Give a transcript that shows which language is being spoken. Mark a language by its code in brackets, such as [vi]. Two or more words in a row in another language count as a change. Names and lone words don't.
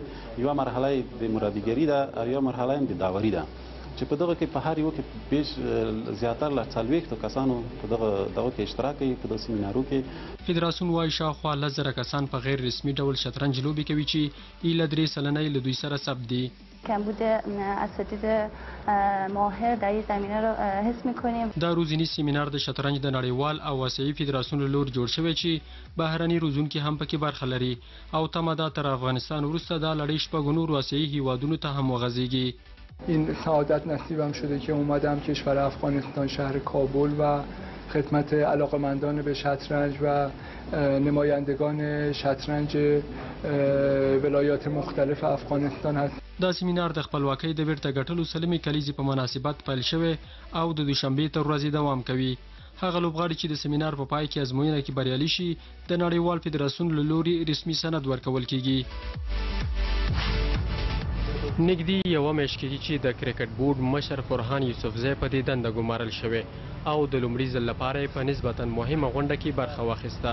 [ps] یوه مرحله یې د مرادیګري ده او یوه مرحله یې د داوري ده چې په دغه کې په هر یو کې بیش زیاتره له 40 کسانو په دغه کې اشتراک کوي په دغه سیمینارو کې. فدراسیون وایي شاوخوا 10,000 کسان په غیر رسمي ډول شطرنج لوبې کوي چې ایله 3 سلنه یې له دوی سره ثبت دي. [fa] کمبود اساتید ماهر در این زمینه رو حس می‌کنیم. [ps] دا روزنیز سیمینار د شطرنج د نړیوال او آسیایي فدراسیون له لوري جوړ شوی چې بهرني روزونکي هم پکې برخه لري او تمه ده تر افغانستان وروسته دا لړۍ شپږو نورو آسیایي هیوادونو ته هم وغځېږي. [fa] این سعادت نصیبم شده که اومدم کشور افغانستان شهر کابل و خدمت علاقمندان به شطرنج و نمایندگان شطرنج ولایات مختلف افغانستان هست. [ps] دا سیمینار د خپلواکۍ د بیرته ګټلو سلمې کلیزې په مناسبت پیل شوی او د دوشنبې تر ورځې دوام کوي. هغه لوبغاړي چې د سیمینار په پای کې ازموینه کې بریالي شي د نړیوال فدراسیون له لوري رسمي سند ورکول کیږي. نږدې یوه میاشت کېږي چې د کرکټ بورډ مشر فرحان یوسفزی په دې دنده ګمارل شوی او د لومړي ځل لپاره یې په نسبتا مهمه غونډه کې برخه واخیسته.